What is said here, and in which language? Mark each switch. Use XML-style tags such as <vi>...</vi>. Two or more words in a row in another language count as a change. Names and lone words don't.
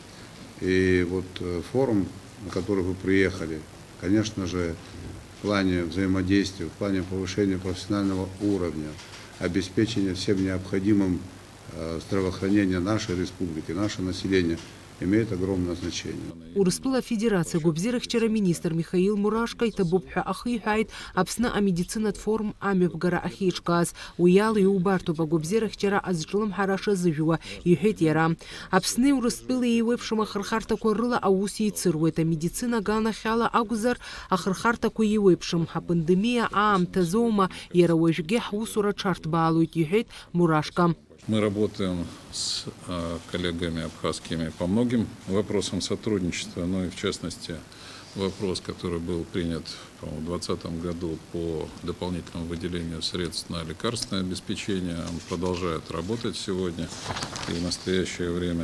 <ru>И вот форум, на который вы приехали, конечно же, в плане взаимодействия, в плане повышения профессионального уровня, обеспечения всем необходимым здравоохранения нашей республики, нашего населения, имеет огромное значение.</ru> <ab>Урыстәыла Федерация гәабзиарахьчара министр Михаил Мурашко иҭабуп ҳәа ахиҳәааит Аԥсны амедицинатә форум амҩаԥгара ахьеиҿкааз. Уи ала иубартоуп агәабзиарахьчара азҿлымҳара шазыжәуа, иҳәеит иара. Аԥсни Урыстәылеи еиуеиԥшым ахырхарҭақәа рыла аус еицыруеит. Амедицина аганахьала акәзар ахырхарҭақәа еиуеиԥшым. Апандемиа аамҭазоума иара уажәгьы ҳусура ҽарҭбаалоит, иҳәеит Мурашко.</ab> <ru>Мы работаем с коллегами абхазскими по многим вопросам сотрудничества, но и в частности вопрос, который был принят в 2020 году по дополнительному выделению средств на лекарственное обеспечение, он продолжает работать сегодня и в настоящее время.</ru>